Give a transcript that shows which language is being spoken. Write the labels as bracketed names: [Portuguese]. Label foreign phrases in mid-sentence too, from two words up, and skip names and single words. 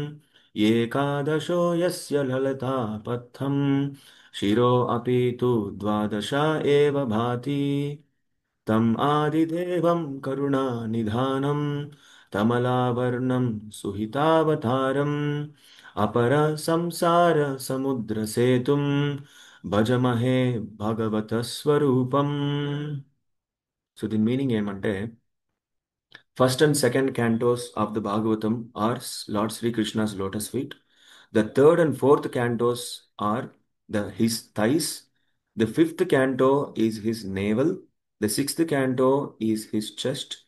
[Sanskrit] एकादशो यस्य ललतापथं शिरो अपि तु द्वादश एव भाति तम् आदिदेवं करुणानिधानं तमलावर्णं सुहितावतारम् अपर संसार समुद्रसेतुं భజమహే భగవత స్వరూపం. [Telugu] సో దీని మీనింగ్ ఏమంటే, [English] first and second cantos of the Bhagavatam are Lord Sri Krishna's lotus feet. The third and fourth cantos are his thighs. The fifth canto is his navel. The sixth canto is his chest.